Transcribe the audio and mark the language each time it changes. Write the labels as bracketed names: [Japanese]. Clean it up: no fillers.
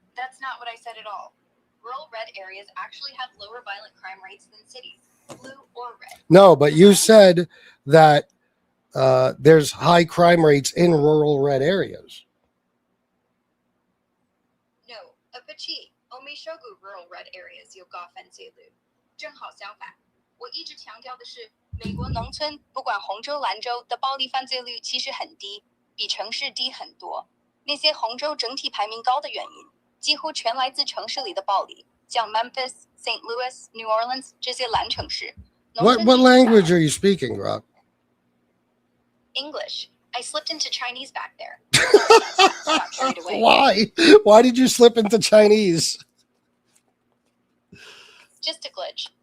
[English] That's not what I said at all. Rural red areas actually have lower violent crime rates than cities, blue or red. No, but you said that there's high crime rates in rural red areas. No, Apache, Omishogu rural red areas [Chinese] 有高犯罪率，正好相反。我一直强调的是，美国农村不管红州蓝州的暴力犯罪率其实很低，比城市低很多。那些红州整体排名高的原因，几乎全来自城市里的暴力，像 Memphis, St. Louis, New Orleans 这些蓝城市。 [English] What language are you speaking, Rob? English. I slipped into Chinese back there. Stop straight away. Why? Why did you slip into Chinese? Just a glitch.